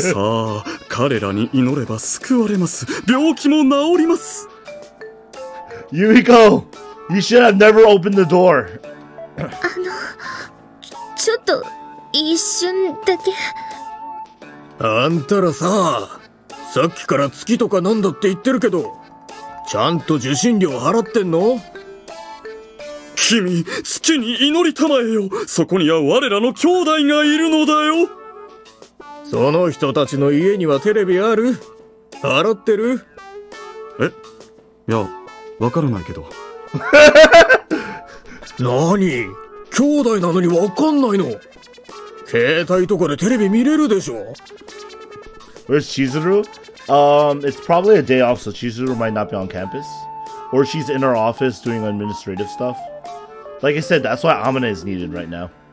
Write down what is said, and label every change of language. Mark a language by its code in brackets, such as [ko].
[ja] さあ、彼らに祈れば救われます。病気も治ります。 [en] Yumiko, you should have never opened the door. [ja] ちょっと一瞬だけ。あんたらさ、さっきから月とかなんだって言ってるけど、ちゃんと受信料払ってんの？君、月に祈りたまえよ。そこには我らの兄弟がいるのだよ。その人たちの家にはテレビある？払ってる？いや、わからないけど。何？兄弟なのにわかんないの？携帯とかでテレビ見れるでしょ？ [en] Where's Chizuru? It's probably a day off, so Chizuru might not be on campus. Or she's in her office doing administrative stuff. Like I said, that's why Amina is needed right now.